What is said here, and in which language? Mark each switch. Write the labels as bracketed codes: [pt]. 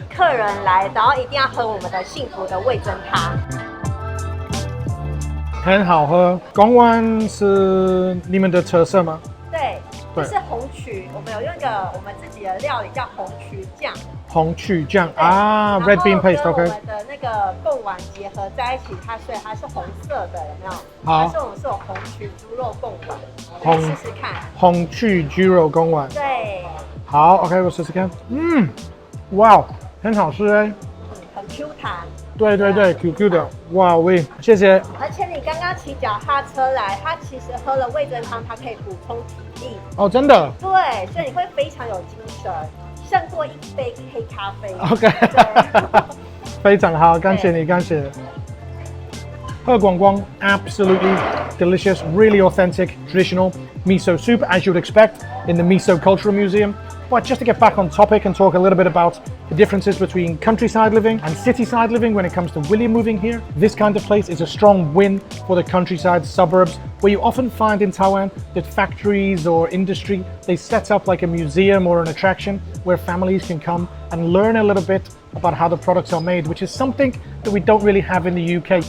[zh] 客人来，然后一定要喝我们的幸福的味噌汤。很好喝。公湾是你们的特色吗？对，这是红曲，我们有用一个我们自己的料理叫红曲酱。红曲酱啊 ， [en] red bean paste， [zh] OK。我们的那个贡丸结合在一起，所以它是红色的，有没有？好。但是我们是有红曲猪肉贡丸，你试试看。红曲猪肉贡丸。对。好 ，OK， 我试试看。哇，很好吃哎。很 Q 弹。对对对 ，QQ 的，哇喂，谢谢。而且你刚刚骑脚踏车来，它其实喝了味噌汤，它可以补充体力。哦，真的？对，所以你会非常有精神，胜过一杯黑咖啡。 OK， 非常好，感谢你，感谢。喝光光 [en] absolutely delicious, really authentic, traditional miso soup, as you would expect in the Miso Cultural Museum. But just to get back on topic and talk a little bit about the differences between countryside living and city-side living when it comes to William moving here. This kind of place is a strong win for the countryside suburbs, where you often find in Taiwan that factories or industry, they set up like a museum or an attraction where families can come and learn a little bit about how the products are made, which is something that we don't really have in the UK.